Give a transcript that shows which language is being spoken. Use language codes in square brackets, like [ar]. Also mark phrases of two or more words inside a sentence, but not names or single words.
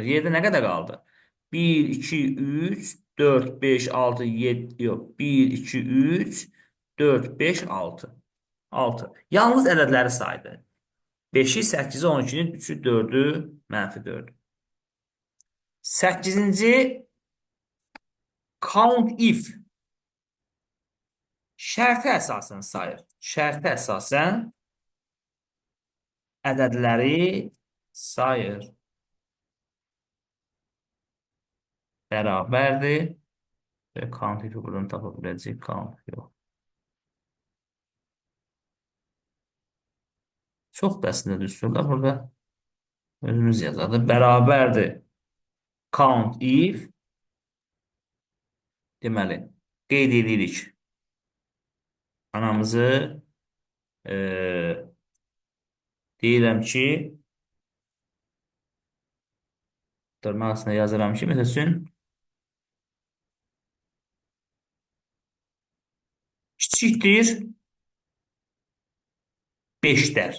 [az] Yerdə nə qədər qaldı? 1, 2, 3, 4, 5, 6, 7, yox, 1, 2, 3, 4, 5, 6. 6. Yalnız ədədləri saydı. 5'i, 8'i, 12'ni, 3'ü, 4'ü, mənfi 4'ü. 8-ci [en] count if [az] şərtə əsasən sayır. Şərtə əsasən ədədləri sayır. Bərabərdir. Və [en] count if'i [az] buradan tapa biləcək. Count yox. Çox da əslində düsturlar burada. Özümüz yazardı. Bərabərdir. [en] Count if. [az] Deməli, qeyd edirik. Anamızı deyirəm ki dırnaq içində yazıram ki, məsəl üçün kiçikdir 5'lər.